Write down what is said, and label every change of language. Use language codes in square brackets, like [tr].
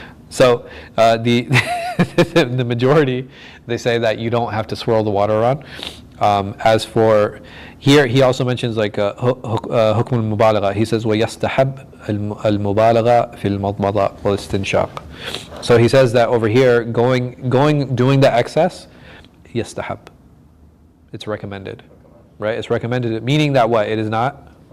[en] So the the majority, they say that you don't have to swirl the water around. As for here, he also mentions like [ar] حكم المبالغة. [en] He says [ar] ويستحب المبالغة في المضمضة والاستنشاق. [en] So he says that over here, doing the excess, يستحب. It's recommended, right? It's recommended, meaning that what? It is not.